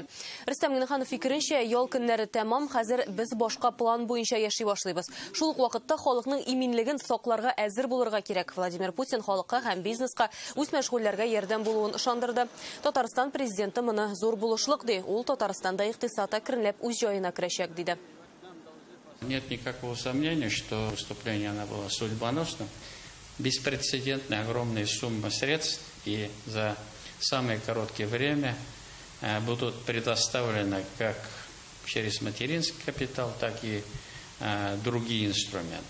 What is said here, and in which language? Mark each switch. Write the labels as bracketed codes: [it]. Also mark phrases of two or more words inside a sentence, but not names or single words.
[tt] Рөстәм Миңнеханов фикеренчә, ял көннәре тәмам, хәзер без башка план буенча яши башлыйбыз. Шул ук вакытта халыкның иминлеген сакларга әзер булырга кирәк. Владимир Путин халыкка һәм бизнеска үз мәшгульләргә ярдәм булуын ышандырды. Татарстан президенты моны зур булышлык ди. Ул Татарстанда икътисад әкренләп үз җаена керәчәк диде. [ru] Нет никакого сомнения, что выступление оно было судьбоносным. Беспрецедентная огромная сумма средств и за самое короткое время будут предоставлены как через материнский капитал, так и другие инструменты.